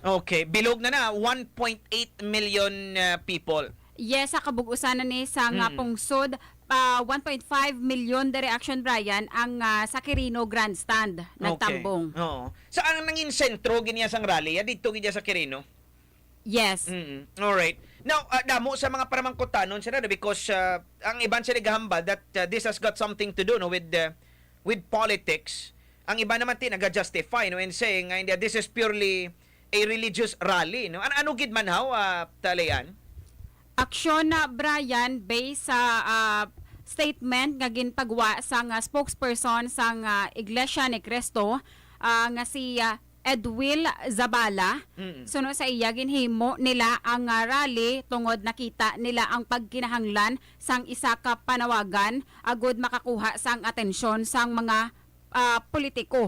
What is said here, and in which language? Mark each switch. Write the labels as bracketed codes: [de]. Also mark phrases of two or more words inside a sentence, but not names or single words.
[hil] Okay, bilog na 1.8 million people. Yes, sa kabug-usan na ni sa nga pungsod, 1.5 million the reaction Brian ang sa Quirino Grandstand nagtambong. Okay. Oo. Saan nangin sentro ginya sang rally? Dito ginya sa Quirino? Yes. [en] All right. Now, [hil] damo sa mga paramangkotanon sila because ang iban sila gahambal [en] that this has got something to do no with politics. [hil] Ang iba naman tin naga-justify no [en] in saying this is purely a religious rally [hil] no. Ano gid man haw Talayan? Aksyon na Brian based sa statement nga ginpagwa sa spokesperson sa Iglesia ni Cristo nga si Edwil Zabala. Suno sa iya ginhimo nila ang rally tungod nakita nila ang pagkinahanglan sang isa ka panawagan agud makakuha sang atensyon sang mga politiko.